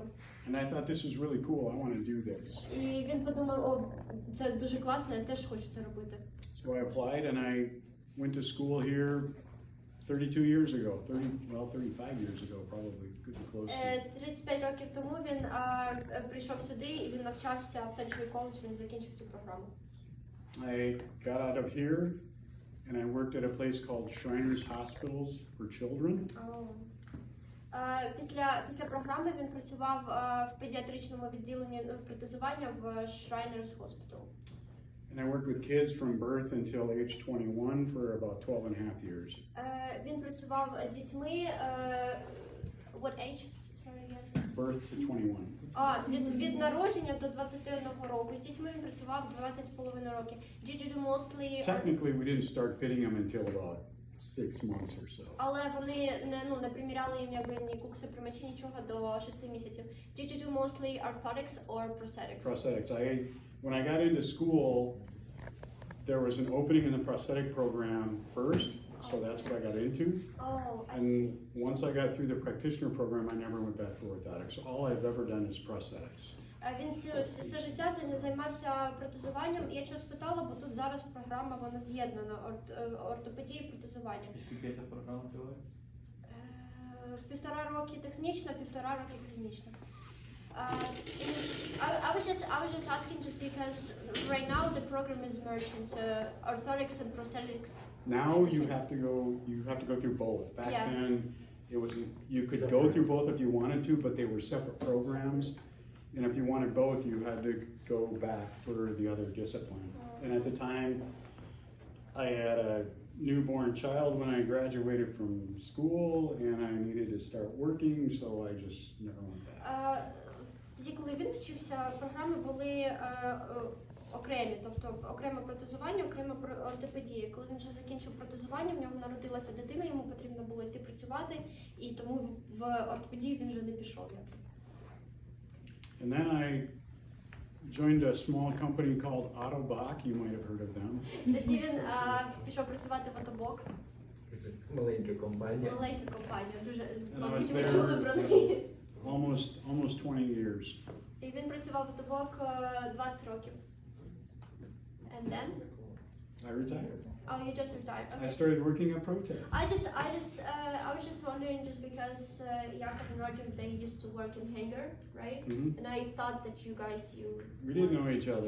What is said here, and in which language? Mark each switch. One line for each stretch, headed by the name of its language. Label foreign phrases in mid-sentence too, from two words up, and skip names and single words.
English: And I thought this was really cool. I want to do this.
Ukrainian: І він подумав, о, це дуже класно, я теж хочу це робити.
English: So I applied and I went to school here 32 years ago, 35 years ago probably, could be close to.
Ukrainian: 35 років тому він прийшов сюди і він навчався в Century College, він закінчив цю програму.
English: I got out of here and I worked at a place called Shriners Hospitals for Children.
Ukrainian: Після програми він працював в педіатричному відділенні протезування в Shriners Hospital.
English: And I worked with kids from birth until age 21 for about 12 and a half years.
Ukrainian: Він працював з дітьми,
English: what age? Sorry, again. Birth to 21.
Ukrainian: Від народження до 21 року. З дітьми він працював 12,5 років.
English: Did you do mostly... Technically, we didn't start fitting them until about 6 months or so.
Ukrainian: Але вони не приміряли їм якби ні кукси, примачі, нічого до 6 місяців.
English: Did you do mostly orthotics or prosthetics? Prosthetics. When I got into school, there was an opening in the prosthetic program first, so that's what I got into. Oh, I see. And once I got through the practitioner program, I never went back for orthotics. All I've ever done is prosthetics.
Ukrainian: Він все життя займався протезуванням. Я чого спитала, бо тут зараз програма, вона з'єднана, ортопедія і протезування. І скільки ця програма триває? 1,5 роки технічно, 1,5 роки клінічно.
English: I was just asking just because right now the program is merged into orthotics and prosthetics. Now you have to go through both. Back Yeah. then, it was you could go through both if you wanted to, but they were separate programs. And if you wanted both, you had to go back for the other discipline. And at the time, I had a newborn child when I graduated from school, and I needed to start working, so I just never went back.
Ukrainian: Тоді, коли він вчився, програми були окремі, тобто окреме протезування, окрема ортопедія. Коли він вже закінчив протезування, в нього народилася дитина, йому потрібно було йти працювати, і тому в ортопедію він вже не пішов.
English: And then I joined a small company called Autobach. You might have heard of them.
Ukrainian: Тоді він пішов працювати в Отобок, Маленька компанія. маленька компанія, дуже,
English: And I was
Ukrainian: мабуть, ви чули
English: there
Ukrainian: про неї.
English: almost 20 years.
Ukrainian: І він працював в Отобок 20 років.
English: And then? I retired. Oh, you just retired. I Okay. started working at Protest. I was just wondering, just because Jakob and Roger, they used to work in Hangar, right? Mhm. And I thought that you guys, We didn't know each other